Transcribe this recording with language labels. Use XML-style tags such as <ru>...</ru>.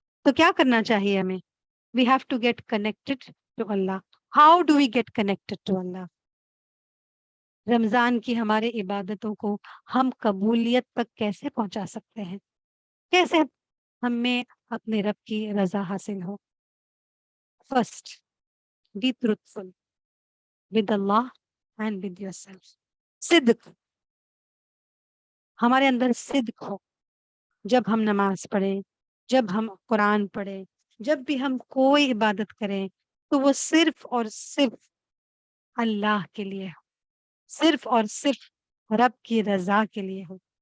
<ur>تو کیا کرنا چاہیے ہمیں؟</ur> <en>We have to get connected to Allah. How do we get connected to Allah?</en> <ur>رمضان کی ہمارے عبادتوں کو ہم قبولیت تک کیسے پہنچا سکتے ہیں؟ کیسے ہمیں اپنے رب کی رضا حاصل ہو.</ur> <en>First, be truthful with Allah and with yourself.</en> <ur>صدق، ہمارے اندر صدق ہو. جب ہم نماز پڑھیں، جب ہم قرآن پڑھیں، جب بھی ہم کوئی عبادت کریں تو وہ صرف اور صرف اللہ کے لیے ہو، صرف اور صرف رب کی رضا کے لیے ہو.</ur>